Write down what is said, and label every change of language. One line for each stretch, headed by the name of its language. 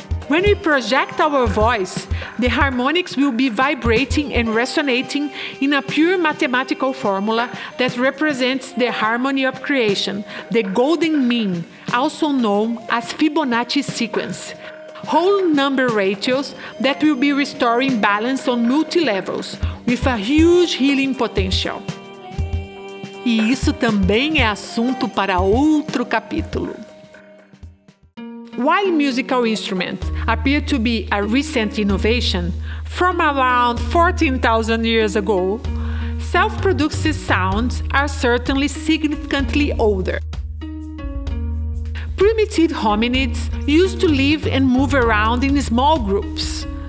English: When we project our voice, the harmonics will be vibrating and resonating in a pure mathematical formula that represents the harmony of creation, the golden mean, also known as Fibonacci sequence. Whole number ratios that will be restoring balance on multi-levels, with a huge healing potential.
Portuguese: E isso também é assunto para outro capítulo.
English: While musical instruments appear to be a recent innovation, from around 14,000 years ago, self-produced sounds are certainly significantly older. Primitive hominids used to live and move around in small groups.